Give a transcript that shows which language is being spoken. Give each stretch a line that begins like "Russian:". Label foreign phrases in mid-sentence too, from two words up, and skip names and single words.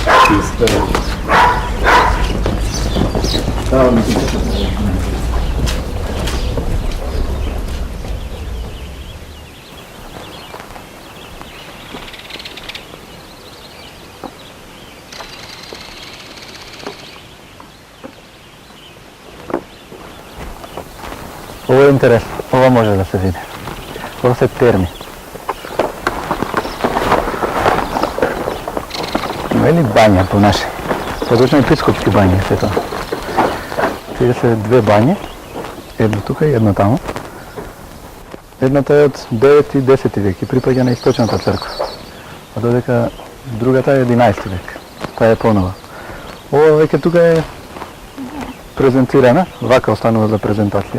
Serbian: и све. Ovo je interesno, ovo može da se vidi. Ovo se termi.
Bulgarian: Има ли баня по наше? По-точно и Пископски бани е това. Тия са две бани. Една тук и една там.
Macedonian: Едната е от 9 и 10 век и припаѓа на Источната црква. А додека другата е 11 век. Таа е понова. Ова веќе тука е презентирана, вака останува за презентација.